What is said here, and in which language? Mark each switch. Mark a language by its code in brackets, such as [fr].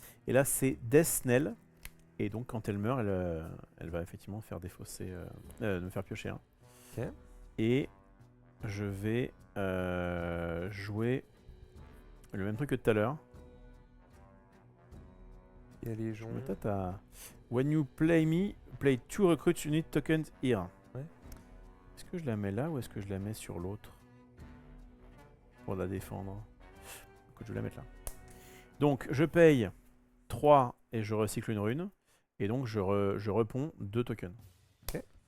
[fr] Et là, c'est Death Snell. Et donc, quand elle meurt, elle va effectivement faire défausser. Me faire piocher un. Ok. Et je vais jouer le même truc que tout à l'heure. Et les gens. Peut-être à... [en] When you play me, play 2 recruits unit tokens here. [fr] Ouais. Est-ce que je la mets là ou est-ce que je la mets sur l'autre pour la défendre? Écoute, je vais la mettre là. Donc je paye 3 et je recycle une rune. Et donc je reponds 2 tokens. Ok.